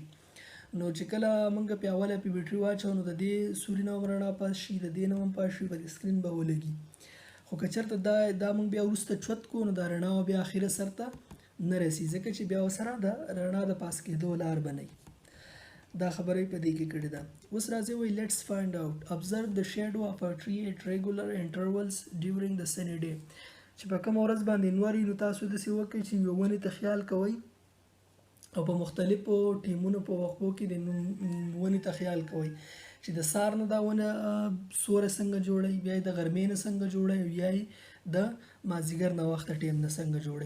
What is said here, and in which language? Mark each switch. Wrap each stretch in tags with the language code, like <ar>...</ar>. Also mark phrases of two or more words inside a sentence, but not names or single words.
<ps>نو چې کله موږ په اوله په بیټري واچو نو د دې سوري نه رڼا پاس شي، د دې نه هم پاس شي، په سکرین به ولګي. خو که چېرته دا موږ بیا وروسته چوت کو نو دا رڼا بیا اخره سر ته نه رسي، ځکه چې بیا ورسره د رڼا د پاس کېدو لار بنئ. دا خبره په دې کې کړې ده. اوس راځي وایي</ps> <en>let's find out observe the shadow of a tree at regular intervals during the sunny day.</en> <ps>چې په کوم ورځ باندې نور نو تاسو داسې وکړئ چې یو ونې ته خیال کوئ او په مختلفو ټیمونو په وقفو کې د ونې ته خیال کوئ چې د سار نه دا ونه سوره څنګه جوړي، بیا د غرمې نه څنګه جوړي، بیا د مازیګر نه وخت ټیم نه څنګه جوړي.</ps>